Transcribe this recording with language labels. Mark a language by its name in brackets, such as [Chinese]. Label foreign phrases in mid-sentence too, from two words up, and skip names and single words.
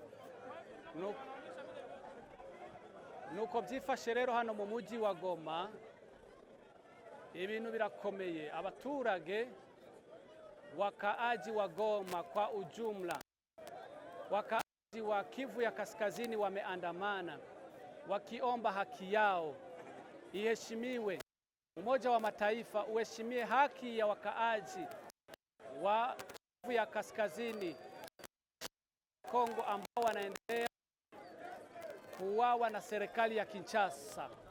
[Kinyarwanda] Nuko byifashe rero hano mu mujyi wa Goma. Ibintu birakomeye. [Swahili] Abaturage wakaaji wa Goma kwa ujumla, wakaaji wa Kivu ya Kaskazini wameandamana wakiomba haki yao iheshimiwe. Umoja wa Mataifa uheshimie haki ya wakaaji wa Kivu ya Kaskazini Kongo ambao wanaendelea kuuawa na serikali ya Kinshasa.